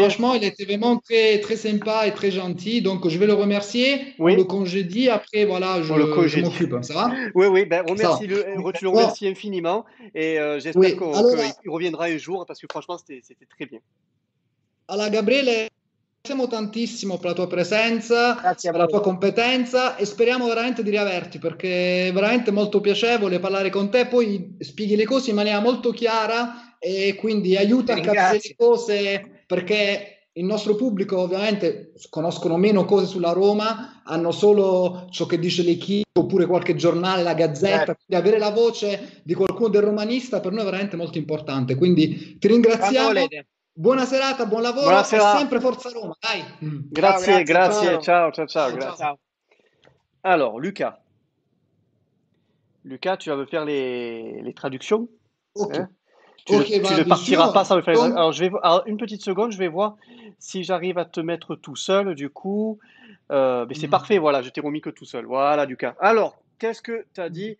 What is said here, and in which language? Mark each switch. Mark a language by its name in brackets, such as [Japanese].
[French] Donc, franchement, il était vraiment très, très sympa et très gentil, donc je vais le remercier. On le congédie, après, voilà, je m'occupe, ça va? Oui, ben, tu le remercies infiniment, et j'espère qu'il reviendra un jour, parce que franchement, c'était très bien. [Italian] Allora, Gabriele, ringraziamo tantissimo per la tua presenza, per la tua competenza, e speriamo veramente di riaverti, perché è veramente molto piacevole parlare con te. Poi spieghi le cose in maniera molto chiara e quindi aiuta a capire le cose, perché il nostro pubblico ovviamente conoscono meno cose sulla Roma, hanno solo ciò che dice l'Equipe oppure qualche giornale, la Gazzetta. Quindi avere la voce di qualcuno del romanista per noi è veramente molto importante. Quindi ti ringraziamo. Buona serata, buon lavoro, e sempre Forza Roma, dai. Grazie, ciao. [French] Alors, Lucas, tu vas me faire les traductions. Tu ne partiras pas sans me faire alors, une petite seconde, je vais voir si j'arrive à te mettre tout seul, du coup. Mais c'est parfait, voilà, je t'ai remis que tout seul. Voilà, Lucas. Alors, qu'est-ce que tu as dit?